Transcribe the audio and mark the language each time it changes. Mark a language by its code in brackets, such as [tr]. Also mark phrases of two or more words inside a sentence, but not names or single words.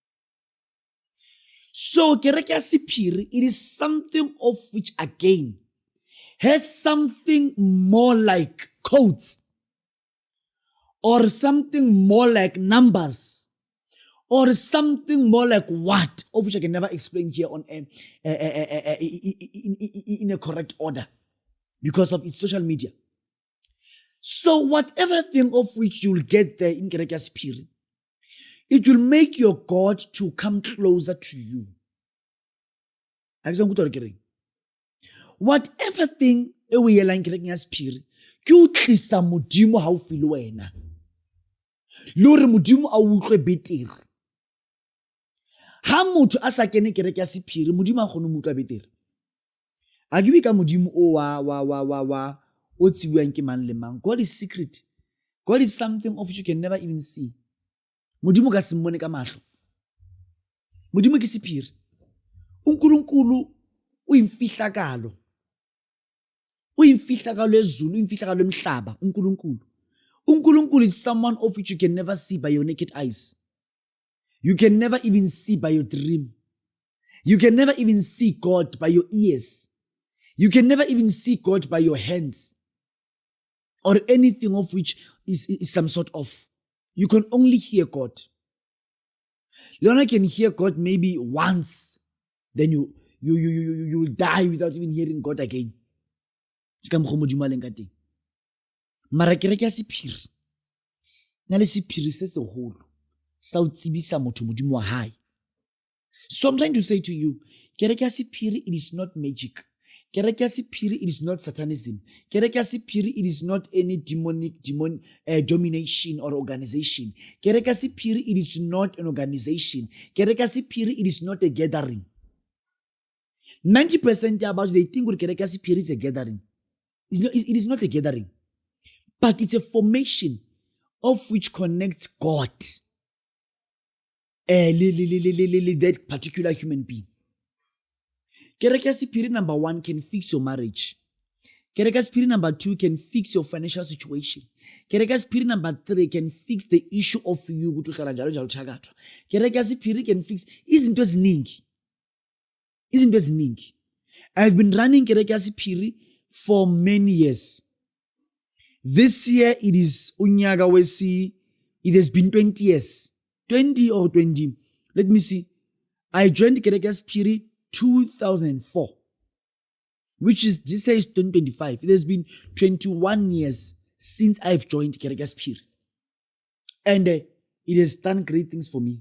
[en] So Kereke Yasephiri, it is something of which again has something more like codes, or something more like numbers, or something more like what, of which I can never explain here on in a correct order because of its social media. So whatever thing of which you'll get there in Kereke Yasephiri, it will make your God to come closer to you. Whatever thing we are in Kereke Yasephiri, [st] ke o tlisa modimo ha o file wena. Lore modimo a utlwe betere. Ha motho a sa kene Kereke Yasephiri, modimo a kgone mo utlwa betere. A ke ka modimo o [en] God is secret. God is something of which you can never even see. [st] Modimo ka se mmone ka mahlo. Modimo ke sephiri. [zu] uNkulunkulu uyimfihlakalo. Uyimfihlakalo ezulu, uyimfihlakalo emhlaba, uNkulunkulu. [en] uNkulunkulu is someone of which you can never see by your naked eyes. You can never even see by your dream. You can never even see God by your ears. You can never even see God by your hands or anything of which is some sort of. You can only hear God. Leona can hear God maybe once, then you will die without even hearing God again. [st] Mara kereke ya sephiri na le sephiri se seholo sa o tsebisa motho modimo wa hae. [en] So I'm trying to say to you, kereke ya sephiri, it is not magic. Kereke ya sephiri, it is not satanism. Kereke ya sephiri, it is not any domination or organization. Kereke ya sephiri, it is not an organization. Kereke ya sephiri, it is not a gathering. 90% about they think kereke ya sephiri is a gathering. It is not a gathering, but it's a formation of which connects God, that particular human being. Kereke ya sephiri number 1 can fix your marriage. Kereke ya sephiri number 2 can fix your financial situation. Kereke ya sephiri number 3 can fix the issue of you [zu] ukuthi uhlala njalo njalo uthakathwa. [en] Kereke ya sephiri can fix [zu] izinto eziningi. Izinto eziningi. [en] I've been running kereke ya sephiri for many years. This year it is [zu] unyaka wesi. [en] It has been 20 years. 20 or 20. Let me see. I joined Kereke ya sephiri 2004, which is, this year is 2025. It has been 21 years since I've joined Kereke ya sephiri. And it has done great things for me.